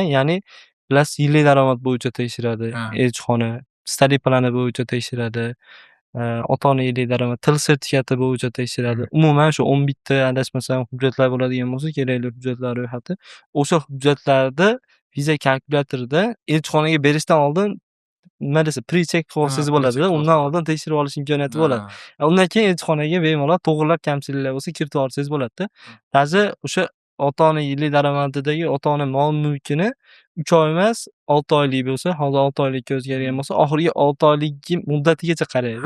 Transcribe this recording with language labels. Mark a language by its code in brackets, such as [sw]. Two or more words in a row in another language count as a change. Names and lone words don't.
[uz] Ya'ni bilasiz, yillik daromad bo'yicha tekshiradi elchixona, [en] study plani [uz] bo'yicha tekshiradi. Ota-ona yillik daromad, til sertifikati bo'yicha tekshiradi. Umuman shu 11 ta adashmasam hujjatlar bo'ladigan bo'lsa, kerakli hujjatlar ro'yxati. O'sha hujjatlarni viza kalkulyatorida elchixonaga berishdan oldin nima desa, [en] pre-check process bo'ladi. [uz] Undan oldin tekshirib olish imkoniyati bo'ladi. Undan keyin elchixonaga bemalol to'g'rilab kamchiliklar bo'lsa kiritib olsangiz bo'ladi-da. Hozir o'sha ota-ona yillik daromadidagi ota-ona mol-mulkini 3 oy emas, 6 oylik bo'lsa, hozir 6 oylikka o'zgargan bo'lsa, oxirgi 6 oylik muddatigacha qaraydi.